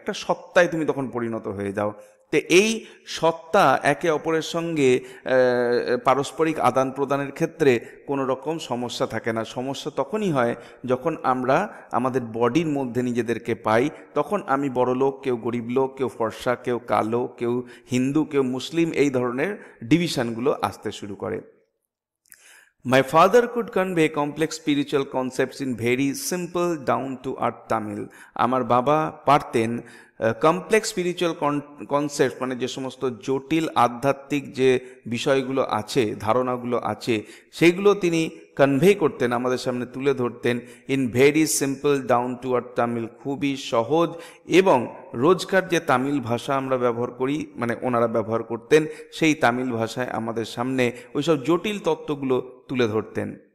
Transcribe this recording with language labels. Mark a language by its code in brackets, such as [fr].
[bn] একটা সত্তায় তুমি তখন পরিণত হয়ে যাও। তো এই সত্তা একে অপরের সঙ্গে পারস্পরিক আদান প্রদানের ক্ষেত্রে কোনো রকম সমস্যা থাকে না। সমস্যা তখনই হয় যখন আমরা আমাদের বডির মধ্যে নিজেদেরকে পাই, তখন আমি বড় লোক, কেউ গরিব লোক, কেউ ফর্সা, কেউ কালো, কেউ হিন্দু, কেউ মুসলিম, এই ধরনের ডিভিশনগুলো আসতে শুরু করে। [en] My father could convey complex spiritual concepts in very simple down to earth Tamil. [bn] আমার বাবা পারতেন কমপ্লেক্স স্পিরিচুয়াল কনসেপ্ট, মানে যে সমস্ত জটিল আধ্যাত্মিক যে বিষয়গুলো আছে, ধারণাগুলো আছে, সেইগুলো তিনি কনভে করতেন, আমাদের সামনে তুলে ধরতেন [en] in very simple down to earth Tamil, [bn] খুবই সহজ এবং রোজকার যে তামিল ভাষা আমরা ব্যবহার করি, মানে ওনারা ব্যবহার করতেন, সেই তামিল ভাষায় আমাদের সামনে ওইসব জটিল তত্ত্বগুলো তুলে ধরতেন।